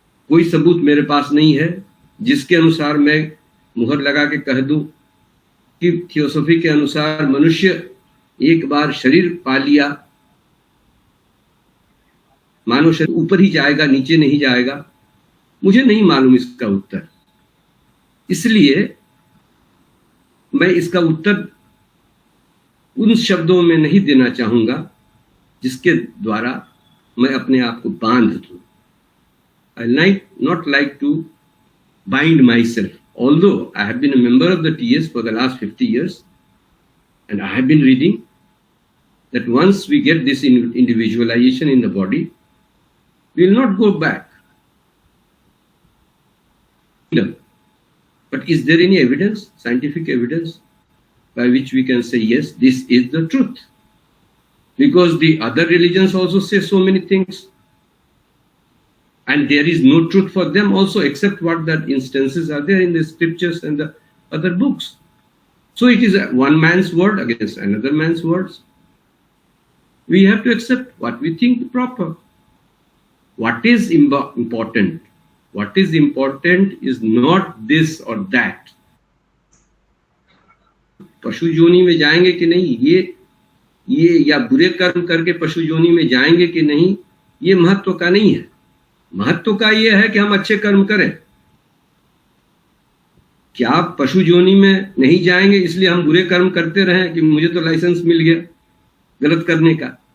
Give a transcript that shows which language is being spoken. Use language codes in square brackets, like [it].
[hi] कोई सबूत मेरे पास नहीं है जिसके अनुसार मैं मुहर लगा के कह दूं कि थियोसॉफी के अनुसार मनुष्य एक बार शरीर पा लिया, मानव शरीर ऊपर ही जाएगा, नीचे नहीं जाएगा। मुझे नहीं मालूम इसका उत्तर, इसलिए मैं इसका उत्तर उन शब्दों में नहीं देना चाहूंगा जिसके द्वारा मैं अपने आप को बांध दूं। [en] I not like to bind myself, although I have been a member of the TS for the last 50 years, and I have been reading that once we get this individualization in the body, we will not go back. But is there any evidence, scientific evidence, by which we can say, yes, this is the truth? Because the other religions also say so many things, and there is no truth for them also, except what that instances are there in the scriptures and the other books. So it is one man's word against another man's words. We have to accept what we think proper. What is important? What is important is not this or that. [hi] पशु योनि में जाएंगे कि नहीं, ये या बुरे कर्म करके पशु योनि में जाएंगे कि नहीं, ये महत्व का नहीं है। महत्व का ये है कि हम अच्छे कर्म करें। क्या पशु योनि में नहीं जाएंगे इसलिए हम बुरे कर्म करते रहें कि मुझे तो लाइसेंस मिल गया गलत करने का?